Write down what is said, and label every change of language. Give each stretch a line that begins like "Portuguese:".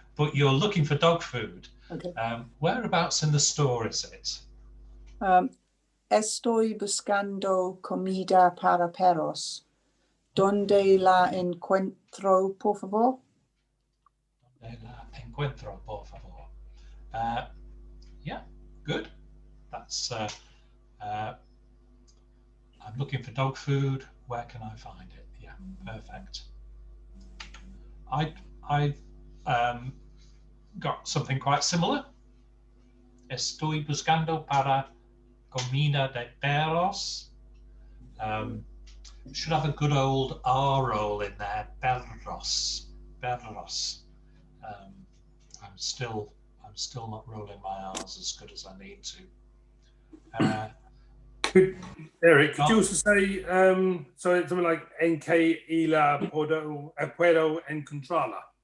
English: but you're looking for dog food. Okay. Whereabouts in the store is it?
Spanish: Estoy buscando comida para perros. ¿Dónde la encuentro, por favor? ¿Dónde la encuentro, por favor?
English: Yeah, good. That's I'm looking for dog food. Where can I find it? Yeah, perfect. I've got something quite similar.
Spanish: Estoy buscando para comida de perros.
English: Should have a good old R roll in there. Perros. Perros. I'm still not rolling my R's as good as I need to. Eric, could you also say so it's something like NK Ila
Spanish: Puedo Encontrarla?